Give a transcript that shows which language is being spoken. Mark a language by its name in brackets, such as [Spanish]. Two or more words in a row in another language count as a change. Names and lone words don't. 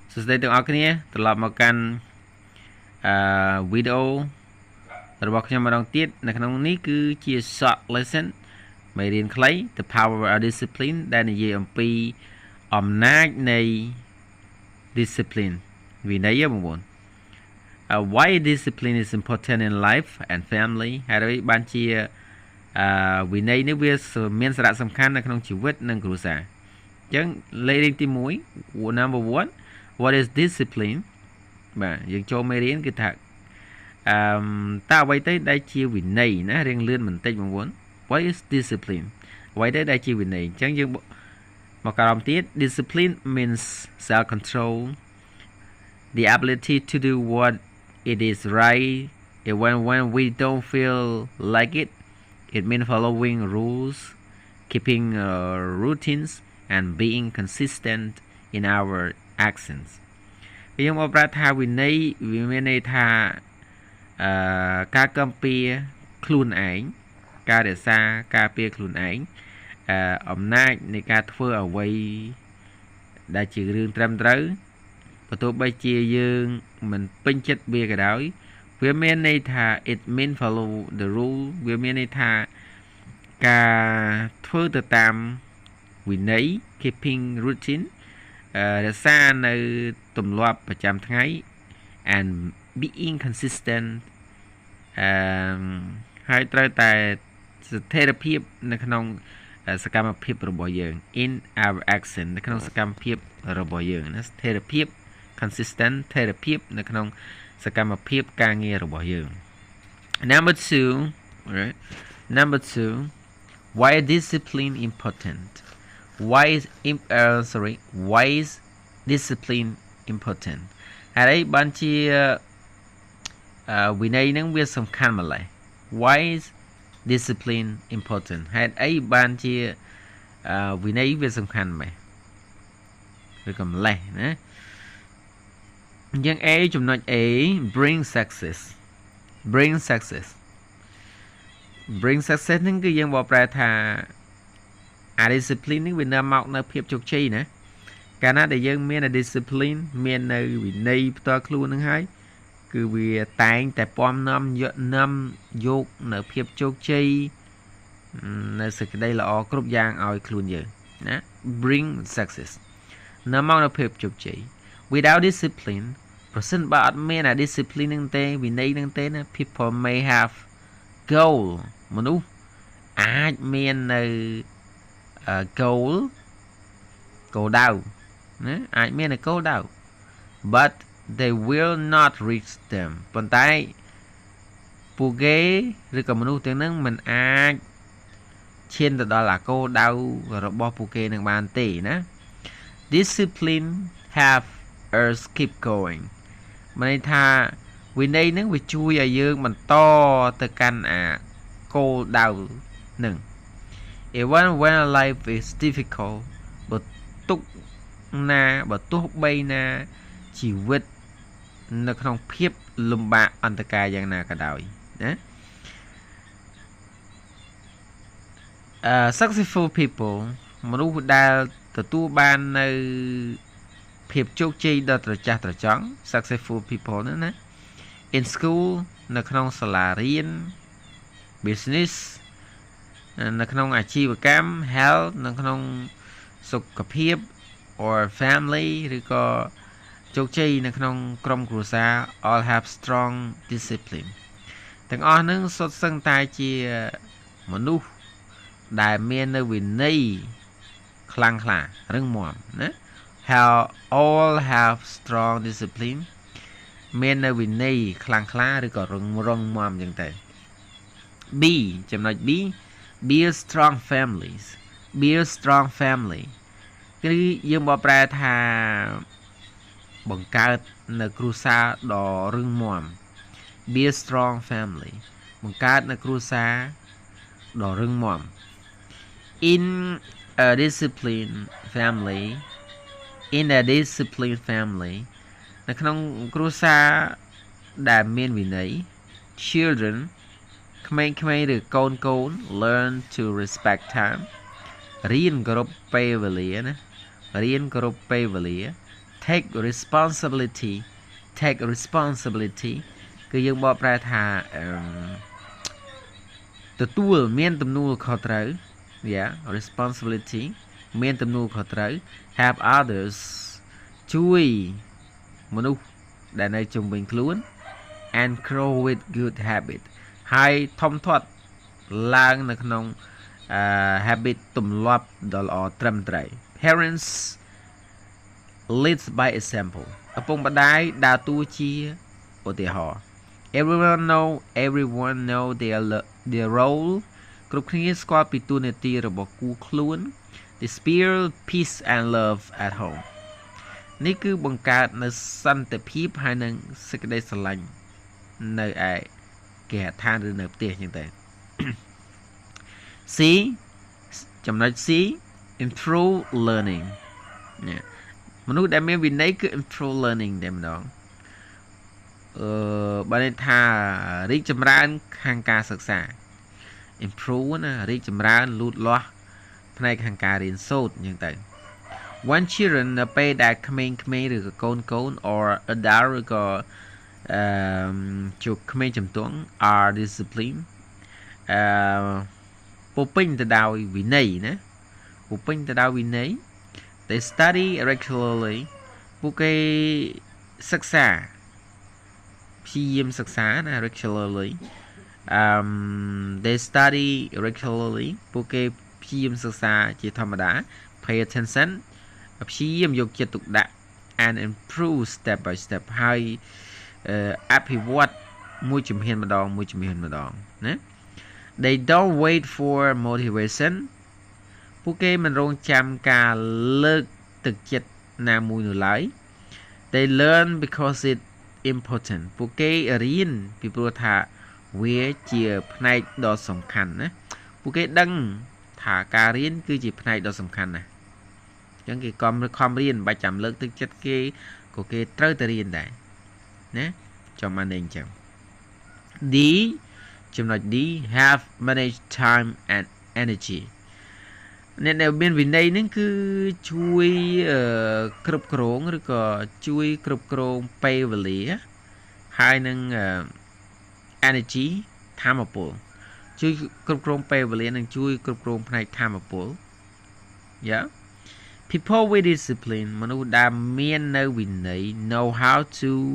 [Khmer] សួស្តីទាំងអស់គ្នាត្រឡប់មកកាន់វីដេអូរបស់ខ្ញុំម្ដងទៀតនៅក្នុងនេះគឺជា [English] short lesson [Khmer] មេរៀនខ្លី The Power of Discipline ដែលនិយាយអំពីអំណាចនៃ discipline វិន័យបងប្អូន [English] Why discipline is important in life and family [Khmer] ហើយបានជាវិន័យនេះវាមានសារៈសំខាន់នៅក្នុងជីវិតនិងគ្រួសារ អញ្ចឹងលេខរៀងទី1 [English] number 1 What is discipline [Khmer] បាទយើងចូលមេរៀនគឺថាតើអ្វីទៅដែលជាវិន័យណារៀងលឿនបន្តិចបងប្អូន [English] What is discipline [Khmer] អ្វីទៅដែលជាវិន័យអញ្ចឹងយើងមកការបទៀត [English] Discipline means self control the ability to do what it is right when we don't feel like it means following rules keeping routines and being consistent in our actions [Khmer] យើងមកប្រាប់ថា វិន័យវាមានន័យថាការកំពារខ្លួនឯងការរក្សាការពារខ្លួនឯង អំណាចនៃការធ្វើអ្វីដែលជារឿងត្រឹមត្រូវបើទោះបីជាយើងមិនពេញចិត្តវាក៏ដោយវាមានន័យថា [English] it mean follow the rule [Khmer] វាមានន័យថាការធ្វើទៅតាមវិន័យ [English] keeping routine [Khmer] រក្សានៅទម្លាប់ប្រចាំថ្ងៃ [English] and being consistent [Khmer] ហើយត្រូវតែស្ថិរភាពនៅក្នុងសកម្មភាពរបស់យើង [English] in our action [Khmer] នៅក្នុងសកម្មភាពរបស់យើងណាស្ថិរភាព consistent ស្ថិរភាពនៅក្នុងសកម្មភាពការងាររបស់យើង [English] number 2 right number 2 why discipline important why is discipline important [Khmer] ហើយបានជាវិន័យនឹងវាសំខាន់ម្ល៉េះ [English] why is discipline important [Khmer] ហេតុអីបានជាវិន័យវាសំខាន់ម៉េះឬក៏ម្លេះណាអញ្ចឹង A ចំណុច A [English] bring success [Khmer] ហ្នឹងគឺយើងបកប្រែថាdiscipline នេះវានាំ មកនៅភាពជោគជ័យណាកាលណាដែលយើងមាន discipline មាននៅវិន័យផ្ទាល់ខ្លួនហ្នឹងហើយគឺវាតែងតែពំនាំយកនៅភាពជោគជ័យនៅ សេចក្តីល្អគ្រប់យ៉ាងឲ្យខ្លួនយើងណា [English] bring success [Khmer] នាំមកនៅភាពជោគជ័យ [English] without discipline [Khmer] ប្រសិនបើអត់មាន discipline ហ្នឹងទេ វិន័យហ្នឹងទេណា [English] people may have goal [Khmer] មនុស្សអាចមាននៅ goal ដៅណាអាចមាន នៅ goal ដៅ [English] but they will not reach them [Khmer] ប៉ុន្តែពួកគេឬក៏មនុស្សទាំងហ្នឹងមិនអាចឈានទៅដល់អាគោលដៅរបស់ពួកគេនឹងបានទេណា [English] discipline have us keep going [Khmer] មានន័យថាវិន័យហ្នឹងវាជួយឲ្យយើងបន្តទៅកាន់អាគោលដៅហ្នឹង [English] even when life is difficult [Khmer] បើ ទោះបីណាជីវិតនៅក្នុងភាពលំបាកអន្តការយ៉ាងណាក៏ដោយណា [English] successful people [Khmer] មនុស្សដែលទទួលបាននៅភាពជោ គជ័យដ៏ត្រចះត្រចង់ [English] successful people [Khmer] ហ្នឹងណា [English] in school [Khmer] នៅក្នុងសាលារៀន business នៅក្នុងអា ជីវកម្ម health នៅក្នុងសុខភាព [English] or family [Khmer] ឬក៏ជោគជ័យនៅ ក្នុងក្រុមគ្រួសារ [English] all have strong discipline [Khmer] ទាំងអស់ហ្នឹងសុទ្ធសឹងតែជាមនុស្សដែលមាននៅវិន័យខ្លាំងក្លារឹងមាំណា [English] all have strong discipline [Khmer] មាននៅវិន័យខ្លាំងក្លាឬក៏រឹងមាំអញ្ចឹងទៅ B ចំណុច B [English] build strong [Khmer] family គឺយើងបកប្រែថាបង្កើតនៅគ្រួសារដ៏រឹងមាំ [English] be a strong family [Khmer] បង្កើតនៅគ្រួសារដ៏រឹងមាំ [English] in a disciplined family [Khmer] នៅក្នុងគ្រួសារដែលមានវិន័យ children ក្មេងៗឬកូន [English] learn to respect time [Khmer] រៀនគោរពពេលវេលាណារៀនគោរពពេលវេលា [English] take responsibility take responsibility [Khmer] គឺយើងបកប្រែថា ទទួលមានទំនួលខុសត្រូវ [English] yeah responsibility [Khmer] មានទំនួលខុសត្រូវ [English] help others [Khmer] ជួយមនុស្សដែលនៅជុំវិញខ្លួន [English] and grow with good habit [Khmer] ហើយធំធាត់ឡើងនៅក្នុង habit ទម្លាប់ដ៏ល្អត្រឹមត្រូវ parents [English] leads by example [Khmer] ឪពុកម្ដាយដើរតួជាឧទាហរណ៍ [English] everyone know their role [Khmer] គ្រប់គ្នាស្គាល់ពីតួនាទីរបស់គូខ្លួន [English] they spill peace and love at home [Khmer] នេះគឺបង្កើតនៅសន្តិភាពហើយនិងសេចក្តីស្រឡាញ់នៅឯគេហដ្ឋានឬនៅផ្ទះចឹងទៅ C ចំណុច C [English] improve learning [Khmer] មនុស្សដែលមានវិន័យគឺ [English] improve learning [Khmer] តែម្ដងបើន័យថារីកចម្រើនខាងការសិក្សា improve ណារីកចម្រើនលូតលាស់ផ្នែកខាងការរៀនសូត្រចឹងទៅ [English] one children [Khmer] នៅពេលដែលក្មេងៗឬក៏កូន [English] or adult [Khmer] ឬក៏ ជួបក្មេងជំទង់ [English] are discipline [Khmer] ពោពេញទៅដោយវិន័យណាពោពេញទៅដោយវិន័យ [English] they study regularly [Khmer] ពួកគេសិក្សាព្យាយាមសិក្សាណា regularly [English] they study regularly [Khmer] ពួកគេព្យាយាមសិក្សាជាធម្មតា [English] pay attention [Khmer] ព្យាយាមយកចិត្តទុកដាក់ [English] and improve step by step [Khmer] ហើយអភិវឌ្ឍមួយជំហានម្ដងណា [English] they don't wait for motivation [Khmer] ពួក គេមិនរងចាំការលើកទឹកចិត្តណាមួយនោះឡើយ [English] they learn because it important [Khmer] ពួកគេរៀនពីព្រោះថាវាជាផ្នែកដ៏សំ ខាន់ណាពួកគេដឹងថាការរៀនគឺជាផ្នែកដ៏សំខាន់ណាអញ្ចឹងគេខំរៀនមិនបាច់ចាំលើកទឹកចិត្តគេ ក៏គេត្រូវតែរៀនដែរណាចាំបានអញ្ចឹង D ចំណុច D [English] have manage time and [Khmer] energy អ្នកដែលមានវិន័យហ្នឹងគឺជួយគ្រប់គ្រងឬក៏ជួយគ្រប់គ្រងពេលវេលាហើយនឹង energy ថាមពលជួយគ្រប់គ្រងពេលវេលានិងជួយគ្រប់គ្រងផ្នែកថាមពល [English] yeah people with discipline [Khmer] មនុស្សដែលមាននៅវិន័យ [English] know how to